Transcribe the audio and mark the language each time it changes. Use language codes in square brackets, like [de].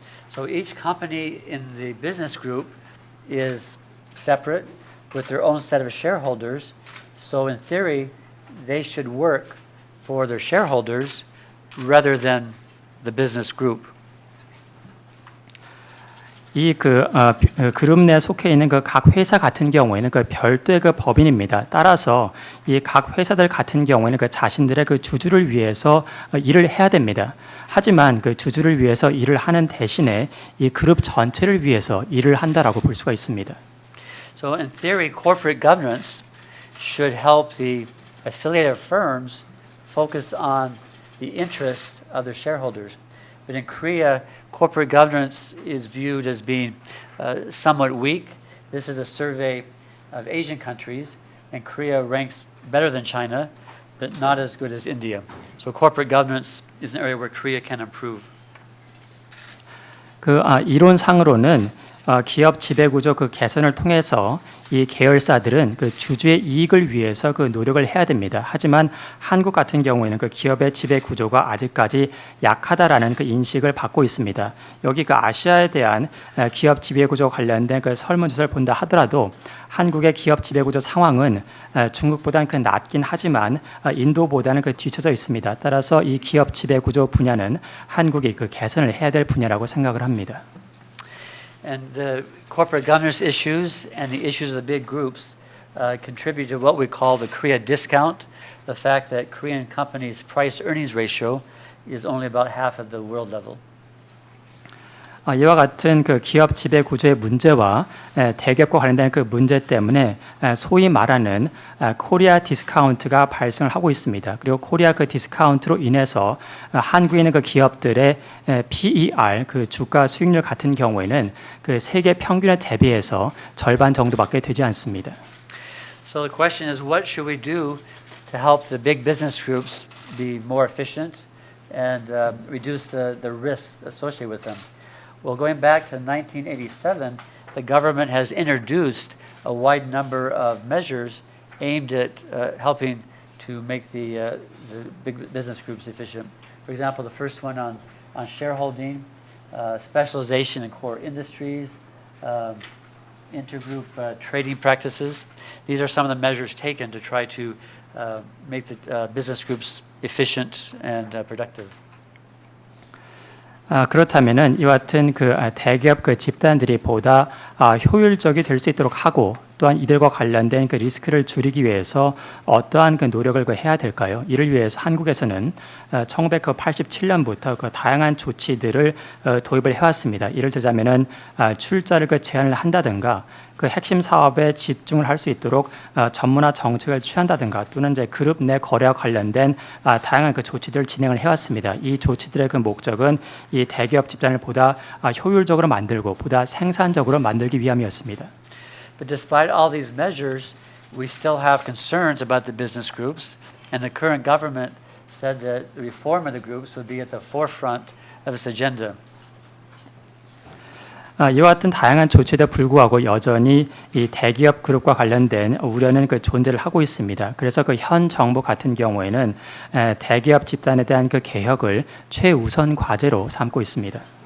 [en] So each company in the business group is separate with their own set of shareholders. So in theory, they should work for their shareholders rather than the business group. [ko] 이 그룹 내 속해 있는 각 회사 같은 경우에는 별도의 법인입니다. 따라서 이 각 회사들 같은 경우에는 자신들의 주주를 위해서 일을 해야 됩니다. 하지만 주주를 위해서 일을 하는 대신에 이 그룹 전체를 위해서 일을 한다라고 볼 수가 있습니다. [en] So in theory, corporate governance should help the affiliated firms focus on the interests of their shareholders. But in Korea, corporate governance is viewed as being somewhat weak. This is a survey of Asian countries, and Korea ranks better than China, but not as good as India. So corporate governance is an area where Korea can improve. [ko] 이론상으로는 기업 지배구조 개선을 통해서 이 계열사들은 주주의 이익을 위해서 노력을 해야 됩니다. 하지만 한국 같은 경우에는 기업의 지배구조가 아직까지 약하다라는 인식을 받고 있습니다. 여기 아시아에 대한 기업 지배구조 관련된 설문조사를 본다 하더라도 한국의 기업 지배구조 상황은 중국보다는 낮긴 하지만 인도보다는 뒤처져 있습니다. 따라서 이 기업 지배구조 분야는 한국이 개선을 해야 될 분야라고 생각을 합니다. [en] And the corporate governance issues and the issues of the big groups contribute to what we call the Korea discount, the fact that Korean companies' price-earnings ratio is only about half of the world level. [ko] 이와 같은 기업 지배 구조의 문제와 대기업과 관련된 문제 때문에 소위 말하는 코리아 디스카운트가 발생을 하고 있습니다. 그리고 코리아 디스카운트로 인해서 한국에 있는 기업들의 PER, 주가 수익률 같은 경우에는 세계 평균에 대비해서 절반 정도밖에 되지 않습니다. [en] So the question is, what should we do to help the big business groups be more efficient and reduce the risks associated with them? Well, going back to 1987, the government has introduced a wide number of measures aimed at helping to make the big business groups efficient. For example, the first one on shareholding, specialization in core industries, intergroup trading practices. These are some of the measures taken to try to make the business groups efficient and productive. [ko] 그렇다면은 이와 같은 대기업 집단들이 보다 효율적이 될 수 있도록 하고 또한 이들과 관련된 리스크를 줄이기 위해서 어떠한 노력을 해야 될까요? 이를 위해서 한국에서는 1987년부터 다양한 조치들을 도입을 해왔습니다. 예를 들자면은 출자를 제한을 한다든가 핵심 사업에 집중을 할 수 있도록 전문화 정책을 취한다든가 또는 이제 그룹 내 거래와 관련된 다양한 조치들을 진행을 해왔습니다. 이 조치들의 목적은 이 대기업 집단을 보다 효율적으로 만들고 보다 생산적으로 만들기 위함이었습니다. [en] But despite all these measures, we still have concerns about the business groups, and the current government said that the reform of the groups would be at the forefront of its agenda. [ko] 이와 같은 다양한 조치에도 불구하고 여전히 이 대기업 그룹과 관련된 우려는 존재를 하고 있습니다. 그래서 현 정부 같은 경우에는 대기업 집단에 대한 개혁을 최우선 과제로 삼고 있습니다.